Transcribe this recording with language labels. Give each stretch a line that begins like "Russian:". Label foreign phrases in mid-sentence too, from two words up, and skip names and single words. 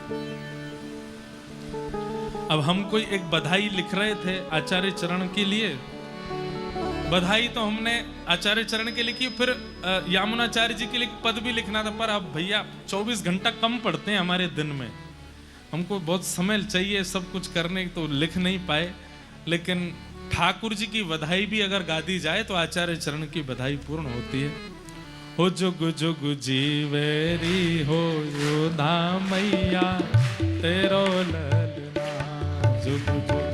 Hindi: अब हम कोई एक बधाई लिख रहे थे आचार्य चरण के लिए, बधाई तो हमने आचार्य चरण के लिखी, फिर यामुनाचार्य जी के लिए पद भी लिखना था, पर अब भैया 24 घंटा कम पड़ते हैं हमारे दिन में, हमको बहुत समय चाहिए सब कुछ करने, तो लिख नहीं पाए। लेकिन ठाकुर जी की बधाई भी अगर गा दी जाए तो आचार्य चरण की बधाई पूर्ण होती है।
Braj: हो जुग जुग जीवेरी हो योधा मैया, तेरो ललना जुग